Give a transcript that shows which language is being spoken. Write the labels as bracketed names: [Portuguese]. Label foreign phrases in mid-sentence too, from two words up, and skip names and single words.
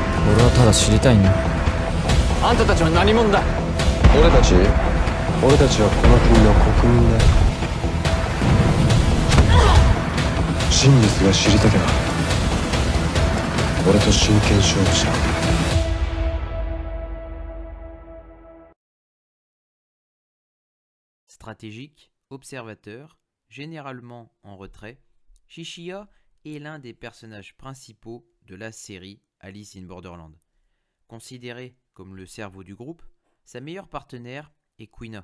[Japanese] 俺はただ知りたいんだ。あんたたちは何者だ。俺たちはこの国の国民だよ。真実が知りたけば俺と真剣勝負しろ。 [French] Stratégique, observateur, généralement en retrait, Chinchilla est l'un des personnages principaux de la série Alice in Borderland. Considéré comme le cerveau du groupe, sa meilleure partenaire est Quina.